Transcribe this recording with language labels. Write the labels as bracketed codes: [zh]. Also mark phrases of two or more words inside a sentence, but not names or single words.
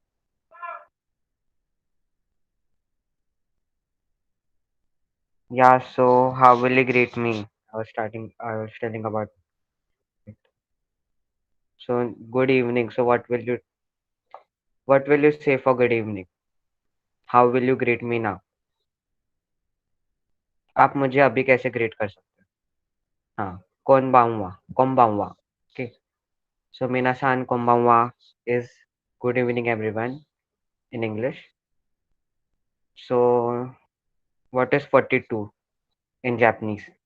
[en] Yeah, so how will you greet me? I was telling about it. So good evening. So what will you say for good evening? How will you greet me now? [hi] आप मुझे अभी कैसे greet कर सकते हो? हाँ, [en] konbanwa. Okay. So [ja] みなさん こんばんは [en] is good evening everyone in English. So what is 42 in Japanese?